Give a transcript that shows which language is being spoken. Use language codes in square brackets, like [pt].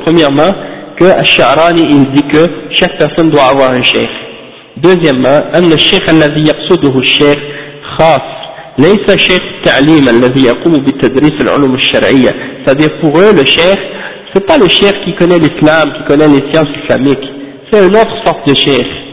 [fr] Premièrement, que الشعراني il dit que chaque personne doit avoir un شيخ. [ar] Deuxièmement, أن الشيخ الذي يقصده الشيخ خاص ليس شيخ التعليم الذي يقوم بتدريس العلوم الشرعية. [fr] C'est-à-dire pour eux, le شيخ, c'est pas le شيخ qui connaît l'islam, qui connaît les sciences islamiques. C'est une autre sorte de شيخ.